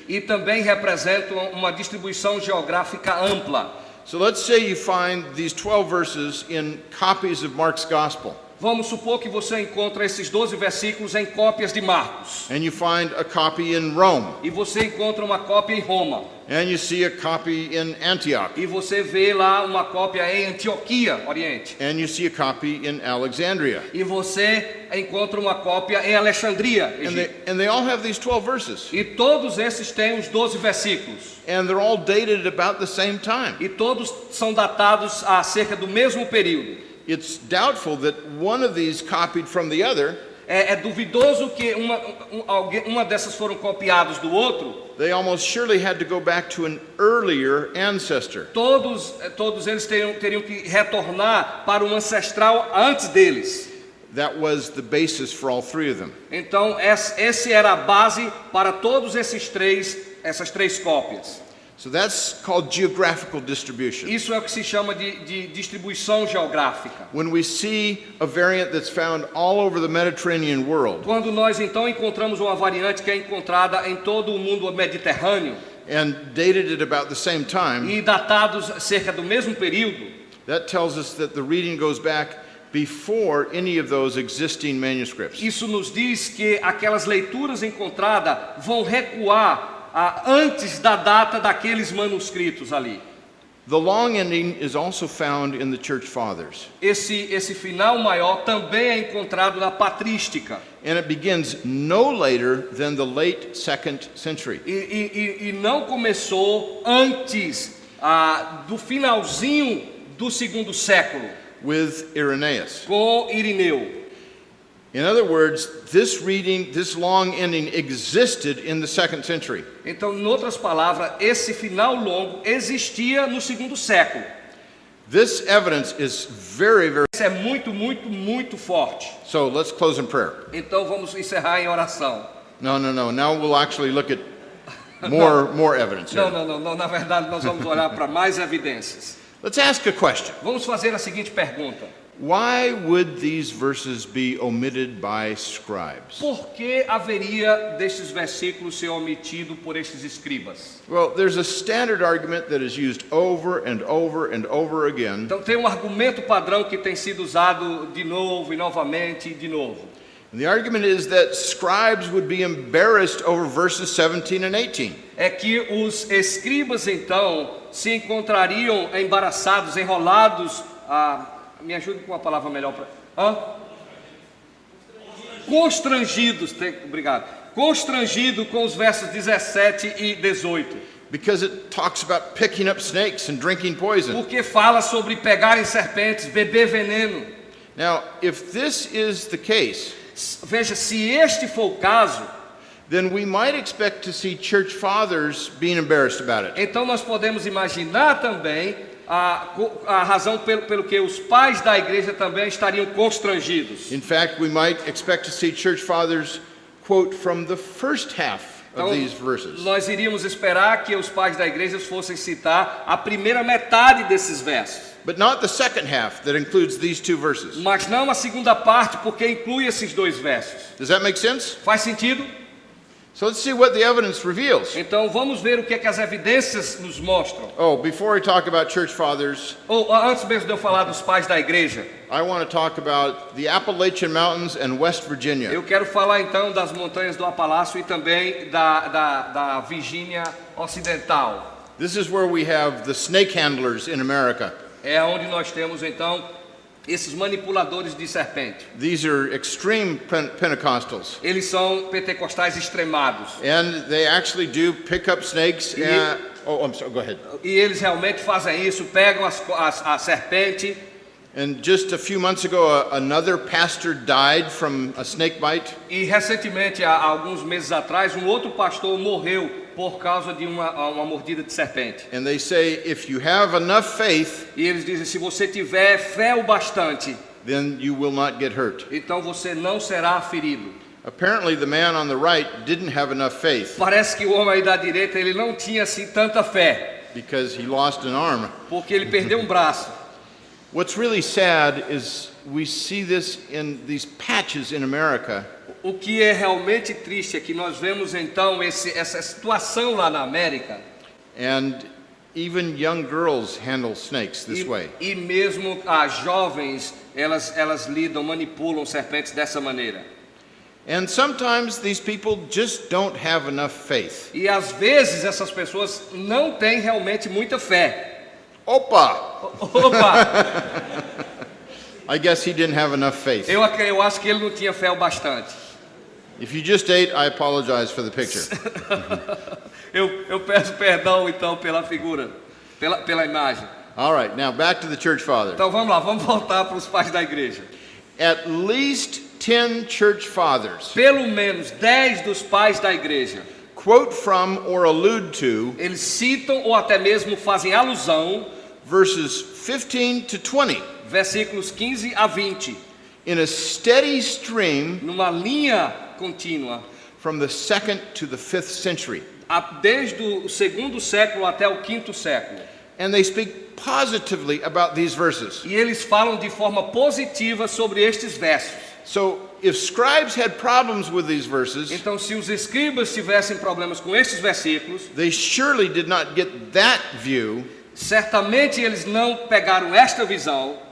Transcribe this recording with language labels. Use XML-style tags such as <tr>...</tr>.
<pt>E também representam uma distribuição geográfica ampla.</pt> <en>So let's say you find these 12 verses in copies of Mark's Gospel.</en> <pt>Vamos supor que você encontra esses 12 versículos em cópias de Marcos.</pt> <en>And you find a copy in Rome.</en> <pt>E você encontra uma cópia em Roma.</pt> <en>And you see a copy in Antioch.</en> <pt>E você vê lá uma cópia em Antioquia, Oriente.</pt> <en>And you see a copy in Alexandria.</en> <pt>E você encontra uma cópia em Alexandria, Egito.</pt> <en>And they all have these 12 verses.</en> <pt>E todos esses têm os 12 versículos.</pt> <en>And they're all dated at about the same time.</en> <pt>E todos são datados a cerca do mesmo período.</pt> <en>It's doubtful that one of these copied from the other.</en> <pt>É duvidoso que uma dessas foram copiadas do outro.</pt> <en>They almost surely had to go back to an earlier ancestor.</en> <pt>Todos eles teriam que retornar para um ancestral antes deles.</pt> <en>That was the basis for all 3 of them.</en> <pt>Então, essa era a base para todos essas três cópias.</pt> <en>So that's called geographical distribution.</en> <pt>Isso é o que se chama de distribuição geográfica.</pt> <en>When we see a variant that's found all over the Mediterranean world,</en> <pt>Quando nós então encontramos uma variante que é encontrada em todo o mundo mediterrâneo</pt> <en>and dated at about the same time,</en> <pt>e datados cerca do mesmo período,</pt> <en>that tells us that the reading goes back before any of those existing manuscripts.</en> <pt>isso nos diz que aquelas leituras encontradas vão recuar antes da data daqueles manuscritos ali.</pt> <en>The long ending is also found in the church fathers.</en> <pt>Esse final maior também é encontrado na patrística.</pt> <en>And it begins no later than the late 2nd century.</en> <pt>E não começou antes do finalzinho do segundo século,</pt> <en>With Irenaeus.</en> <pt>com Irineu.</pt> <en>In other words, this reading, this long ending existed in the 2nd century.</en> <pt>Então, em outras palavras, esse final longo existia no segundo século.</pt> <en>This evidence is very, very...</en> <pt>Isso é muito, muito, muito forte.</pt> <en>So let's close in prayer.</en> <pt>Então, vamos encerrar em oração.</pt> <en>No. Now we'll actually look at more evidence here.</en> <pt>Não. Na verdade, nós vamos olhar para mais evidências.</pt> <en>Let's ask a question.</en> <pt>Vamos fazer a seguinte pergunta.</pt> <en>Why would these verses be omitted by scribes?</en> <pt>Por que haveria destes versículos ser omitido por estes escribas?</pt> <en>Well, there's a standard argument that is used over and over and over again.</en> <pt>Então tem um argumento padrão que tem sido usado de novo e novamente e de novo.</pt> <en>And the argument is that scribes would be embarrassed over verses 17 and 18.</en> <pt>É que os escribas então se encontrariam embaraçados, enrolados, me ajude com uma palavra melhor para... Constrangidos, obrigado. Constrangido com os versos 17 e 18.</pt> <en>Because it talks about picking up snakes and drinking poison.</en> <pt>Porque fala sobre pegarem serpentes, beber veneno.</pt> <en>Now, if this is the case,</en> <pt>Veja, se este for o caso,</pt> <en>then we might expect to see church fathers being embarrassed about it.</en> <pt>então nós podemos imaginar também a razão pelo que os pais da igreja também estariam constrangidos.</pt> <en>In fact, we might expect to see church fathers quote from the first half of these verses.</en> <pt>Nós iríamos esperar que os pais da igreja fossem citar a primeira metade desses versos.</pt> <en>But not the second half that includes these two verses.</en> <pt>Mas não a segunda parte, porque inclui esses dois versos.</pt> <en>Does that make sense?</en> <pt>Faz sentido?</pt> <en>So let's see what the evidence reveals.</en> <pt>Então vamos ver o que é que as evidências nos mostram.</pt> <en>Oh, before I talk about church fathers,</en> <pt>Antes mesmo de eu falar dos pais da igreja,</pt> <en>I want to talk about the Appalachian Mountains and West Virginia.</en> <pt>eu quero falar então das montanhas do Apalácio e também da Virgínia Ocidental.</pt> <en>This is where we have the snake handlers in America.</en> <pt>É onde nós temos então esses manipuladores de serpente.</pt> <en>These are extreme Pentecostals.</en> <pt>Eles são pentecostais extremados.</pt> <en>And they actually do pick up snakes. I'm sorry, go ahead.</en> <pt>E eles realmente fazem isso, pegam a serpente.</pt> <en>And just a few months ago, another pastor died from a snake bite.</en> <pt>E recentemente, há alguns meses atrás, um outro pastor morreu por causa de uma mordida de serpente.</pt> <en>And they say, if you have enough faith,</en> <pt>E eles dizem, se você tiver fé o bastante,</pt> <en>then you will not get hurt.</en> <pt>então você não será ferido.</pt> <en>Apparently, the man on the right didn't have enough faith</en> <pt>Parece que o homem aí da direita, ele não tinha assim tanta fé,</pt> <en>because he lost an arm.</en> <pt>porque ele perdeu um braço.</pt> <en>What's really sad is we see this in these patches in America.</en> <pt>O que é realmente triste é que nós vemos então essa situação lá na América.</pt> <en>And even young girls handle snakes this way.</en> <pt>E mesmo as jovens, elas lidam, manipulam serpentes dessa maneira.</pt> <en>And sometimes these people just don't have enough faith.</en> <pt>E às vezes essas pessoas não têm realmente muita fé. Opa! Opa!</pt> <en>I guess he didn't have enough faith.</en> <pt>Eu acho que ele não tinha fé o bastante.</pt> <en>If you just ate, I apologize for the picture.</en> <pt>Eu peço perdão então pela figura, pela imagem.</pt> <en>All right, now back to the church fathers.</en> <pt>Então vamos lá, vamos voltar para os pais da igreja.</pt> <en>At least 10 church fathers</en> <pt>Pelo menos 10 dos pais da igreja,</pt> <en>quote from or allude to</en> <pt>eles citam ou até mesmo fazem alusão,</pt> <en>verses 15 to 20</en> <pt>versículos 15 a 20,</pt> <en>in a steady stream</en> <pt>numa linha contínua,</pt> <en>from the 2nd to the 5th century.</en> <pt>Desde o segundo século até o quinto século.</pt> <en>And they speak positively about these verses.</en> <pt>E eles falam de forma positiva sobre estes versos.</pt> <en>So if scribes had problems with these verses,</en> <pt>Então, se os escribas tivessem problemas com estes versículos,</pt> <en>they surely did not get that view</en> <pt>certamente eles não pegaram esta visão</pt>